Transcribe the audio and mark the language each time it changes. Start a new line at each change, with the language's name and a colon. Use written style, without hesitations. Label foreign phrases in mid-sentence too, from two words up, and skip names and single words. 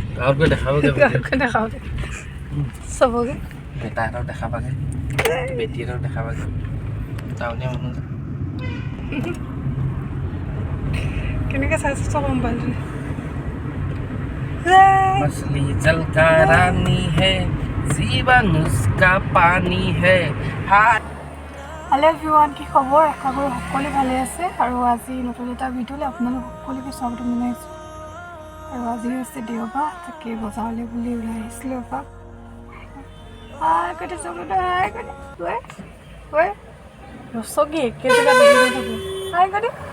Assamese: গাঁৱতগৈ দেখাবগৈ গাঁৱতগৈ দেখাবগৈ চবকে বেটাহঁতক দেখাবাগৈ বেটীহঁতক দেখাবাগৈ টাউনীয়া মানুহ কেনেকৈ চাইছোঁ চব মোবাইলটোৱে
Hindi: मछली जल का रानी है जीवन उसका पानी है
English: hello everyone
Assamese: কি খবৰ আশা কৰোঁ সকলোৱে ভালে আছে আৰু আজি নতুন এটা ভিডিঅ'লৈ আপোনালোক সকলোকে স্বাগতম জনাইছোঁ আৰু আজি হৈছে দেওবাৰ তাকে বজাৰলৈ বুলি ওলাই আহিছিলোঁ এপাক হাই কৈছে চকুটো হাই কৈছে ঐ ৰচকি একে জেগাত বহি থাকোঁ হাই কৈছে